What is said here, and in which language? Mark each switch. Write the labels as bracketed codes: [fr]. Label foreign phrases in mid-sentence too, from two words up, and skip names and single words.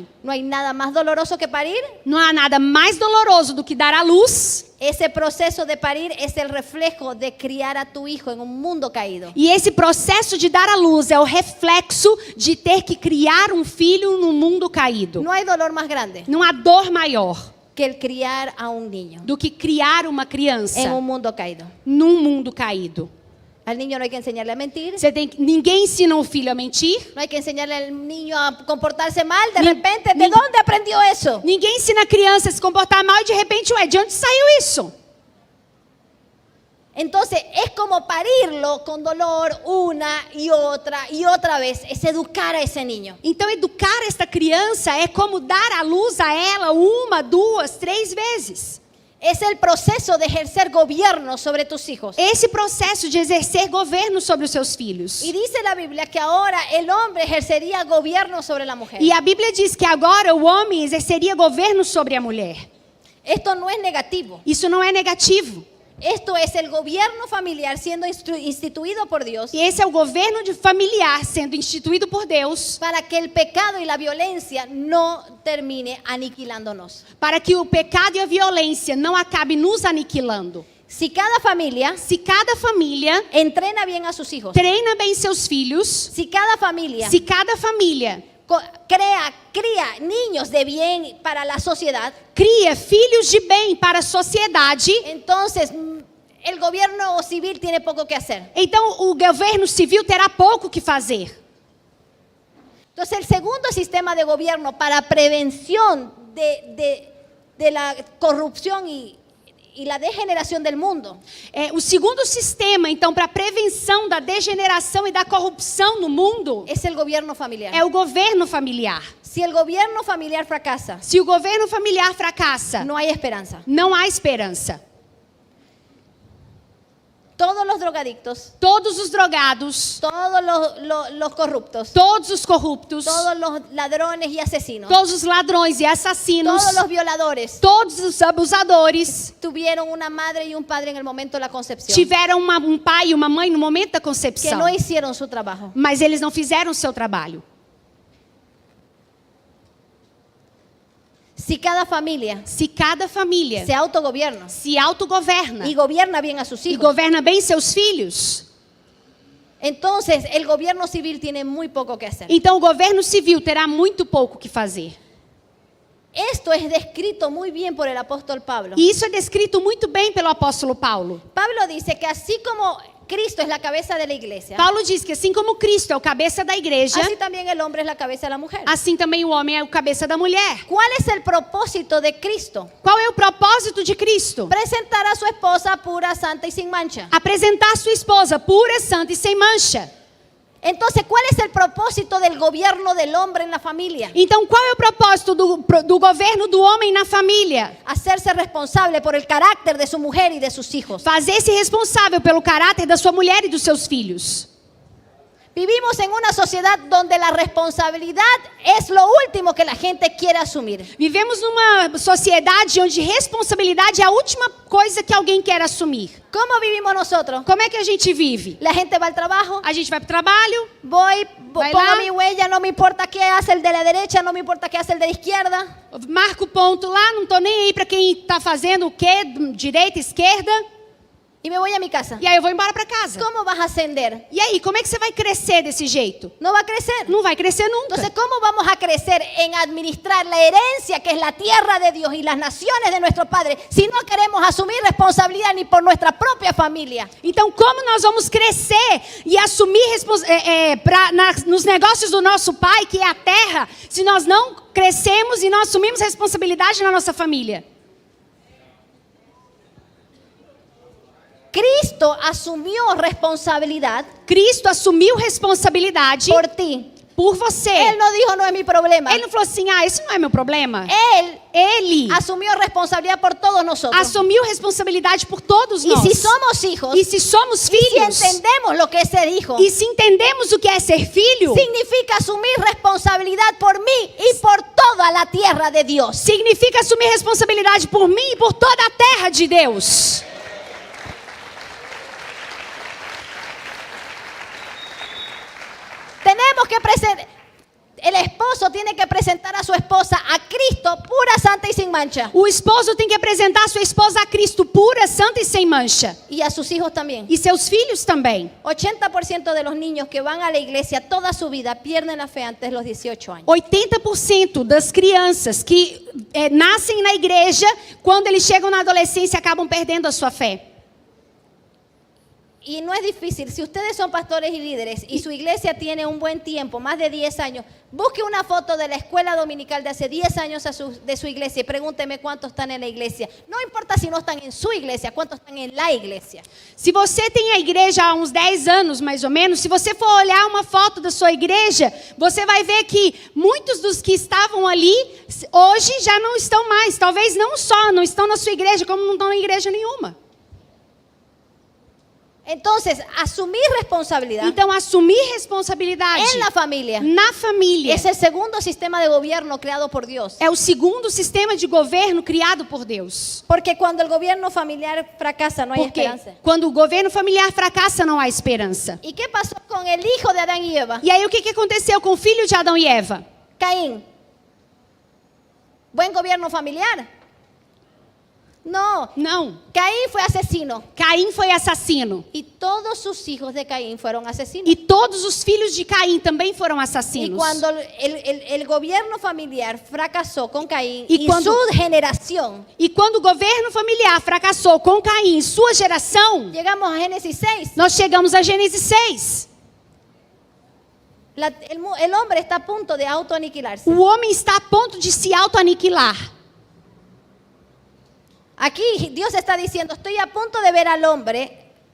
[es] No hay nada más doloroso que parir. [pt] Não há nada mais doloroso do que dar à luz. [es] Ese proceso de parir es el reflejo de criar a tu hijo en un mundo caído. [pt] E esse processo de dar à luz é o reflexo de ter que criar um filho num mundo caído. [es] No hay dolor más grande [pt] Não há dor maior [es] que el criar a un niño [pt] do que criar uma criança [es] en un mundo caído. [pt] num mundo caído. [es] Al niño no hay que enseñarle a mentir. [pt] Ninguém ensina o filho a mentir. [es] No hay que enseñarle al niño a comportarse mal. De [pt] Ni- [es] repente, ¿de [pt] ni- [es] dónde aprendió eso? [pt] Ninguém ensina a criança a se comportar mal e de repente, ué, de onde saiu isso? [es] Entonces es como parirlo con dolor una y otra vez. Es educar a ese niño. [pt] Então, educar esta criança é como dar à luz a ela 1, 2, 3 vezes. [es] Es el proceso de ejercer gobierno sobre tus hijos. [pt] Esse processo de exercer governo sobre os seus filhos. [es] Y dice la Biblia que ahora el hombre ejercería gobierno sobre la mujer. [pt] E a Bíblia diz que agora o homem exerceria governo sobre a mulher. [es] Esto no es negativo. [pt] Isso não é negativo. [es] Esto es el gobierno familiar siendo instituido por Dios [pt] E esse é o governo de familiar sendo instituído por Deus [es] para que el pecado y la violencia no termine aniquilándonos. [pt] para que o pecado e a violência não acabe nos aniquilando. [es] Si cada familia [pt] Se cada família [es] entrena bien a sus hijos, [pt] treina bem seus filhos, [es] si cada familia [pt] se cada família [es] cría niños de bien para la sociedad, [pt] cria filhos de bem para a sociedade, [es] entonces el gobierno civil tiene poco que hacer. [pt] então o governo civil terá pouco que fazer. [es] Entonces el segundo sistema de gobierno para prevención de la corrupción y la degeneración del mundo [pt] O segundo sistema, então, para a prevenção da degeneração e da corrupção no mundo [es] es el gobierno familiar. [pt] é o governo familiar. [es] Si el gobierno familiar fracasa, [pt] Se o governo familiar fracassa, [es] no hay esperanza. [pt] não há esperança. [es] Todos los drogadictos, [pt] Todos os drogados, [es] todos los corruptos, [pt] todos os corruptos, [es] todos los ladrones y asesinos, [pt] todos os ladrões e assassinos, [es] todos los violadores [pt] todos os abusadores [es] tuvieron una madre y un padre en el momento de la concepción [pt] tiveram pai e uma mãe no momento da [es] que [pt] concepção, [es] no hicieron su trabajo. [pt] mas eles não fizeram o seu trabalho. [es] Si cada familia [pt] Se cada família [es] se autogobierna [pt] se autogoverna [es] y gobierna bien a sus [pt] e [es] hijos, [pt] governa bem seus filhos, [es] entonces el gobierno civil tiene muy poco que hacer. [pt] então o governo civil terá muito pouco que fazer. [es] Esto es descrito muy bien por el apóstol Pablo. [pt] E isso é descrito muito bem pelo apóstolo Paulo. [es] Pablo dice que así como Cristo es la cabeza de la iglesia, [pt] Paulo diz que assim como Cristo é o cabeça da igreja, [es] así también el hombre es la cabeza de la mujer. [pt] assim também o homem é o cabeça da mulher. [es] ¿Cuál es el propósito de Cristo? [pt] Qual é o propósito de Cristo? [es] Presentar a su esposa pura, santa y sin mancha. [pt] Apresentar sua esposa pura, santa e sem mancha. [es] Entonces, ¿cuál es el propósito del gobierno del hombre en la familia? [pt] Então, qual é o propósito do governo do homem na família? [es] Hacerse responsable por el carácter de su mujer y de sus hijos. [pt] Fazer-se responsável pelo caráter da sua mulher e dos seus filhos. [es] Vivimos en una sociedad donde la responsabilidad es lo último que la gente quiere asumir. [pt] Vivemos numa sociedade onde responsabilidade é a última coisa que alguém quer assumir. [es] ¿Cómo vivimos nosotros? [pt] Como é que a gente vive? [es] La gente va al trabajo, [pt] A gente vai para o trabalho, [es] voy, [pt] Vai [es] pongo [pt] lá. [es] mi huella, no me importa qué hace el de la derecha, no me importa qué hace el de la izquierda. [pt] marco o ponto lá, não tô nem aí para quem está fazendo o quê, direita, esquerda, [es] Y me voy a mi casa. [pt] e aí eu vou embora para casa. [es] ¿Cómo vas a ascender? [pt] E aí, como é que você vai crescer desse jeito? [es] No va a crecer. [pt] Não vai crescer nunca. [es] Entonces, ¿cómo vamos a crecer en administrar la herencia que es la tierra de Dios y las naciones de nuestro Padre si no queremos asumir responsabilidad ni por nuestra propia familia? [pt] Então, como nós vamos crescer e assumir nos negócios do nosso Pai, que é a terra, se nós não crescemos e não assumimos responsabilidade na nossa família? [es] Cristo asumió responsabilidad [pt] Cristo assumiu responsabilidade [es] por ti. [pt] por você. [es] Él no dijo, no es mi problema. [pt] Ele não falou assim, esse não é meu problema. [es] Él [pt] Ele [es] asumió responsabilidad por todos nosotros. [pt] assumiu responsabilidade por todos [es] Y [pt] nós. [es] si somos hijos, [pt] E se somos [es] si [pt] filhos, [es] entendemos lo que es ser hijo, [pt] e se entendemos o que é ser filho, [es] significa asumir responsabilidad por mí y por toda la tierra de Dios. [pt] significa assumir responsabilidade por mim e por toda a terra de Deus. [es] Tenemos que presentar. El esposo esposo tiene que presentar a su esposa a Cristo pura, santa y sin mancha. [pt] O esposo tem que apresentar a sua esposa a Cristo pura, santa e sem mancha. [es] Y a sus hijos también. [pt] E seus filhos também. [es] 80% de los niños que van a la iglesia toda su vida pierden la fe antes de los 18 años. [pt] 80% das crianças que nascem na igreja, quando eles chegam na adolescência, acabam perdendo a sua fé. [es] Y no es difícil, si ustedes son pastores y líderes y su iglesia tiene un buen tiempo, más de 10 años, busque una foto de la escuela dominical de hace 10 años de su iglesia y pregúnteme cuántos están en la iglesia. No importa si no están en su iglesia, cuántos están en la iglesia. [pt] Se você tem a igreja há uns 10 anos, mais ou menos, se você for olhar uma foto da sua igreja, você vai ver que muitos dos que estavam ali, hoje já não estão mais. Talvez não só não estão na sua igreja, como não estão em igreja nenhuma. [es] Entonces, asumir responsabilidad [pt] Então, assumir responsabilidade [es] en la familia [pt] na família [es] es el segundo sistema de gobierno creado por Dios. [pt] é o segundo sistema de governo criado por Deus. [es] Porque cuando el gobierno familiar fracasa, no hay [pt] Porque [es] esperanza. [pt] quando o governo familiar fracassa, não há esperança. [es] ¿Y qué pasó con el hijo de Adán y Eva? [pt] E aí, o que aconteceu com o filho de Adão e Eva? [es] Caín. ¿Buen gobierno familiar? No. [pt] Não. [es] Caín fue asesino. [pt] Caim foi assassino. [es] Y todos sus hijos de Caín fueron asesinos. [pt] E todos os filhos de Caim também foram [es] Y [pt] assassinos. [es] cuando el gobierno familiar fracasó con Caín Y y cuando- su generación, [pt] E quando o governo familiar fracassou com Caim e sua geração, [es] llegamos a Génesis 6. [pt] nós chegamos a Gênesis 6. [es] El hombre está a punto de autoaniquilarse. [pt] O homem está a ponto de se autoaniquilar. [es] Aquí Dios está diciendo, estoy a punto de ver al hombre.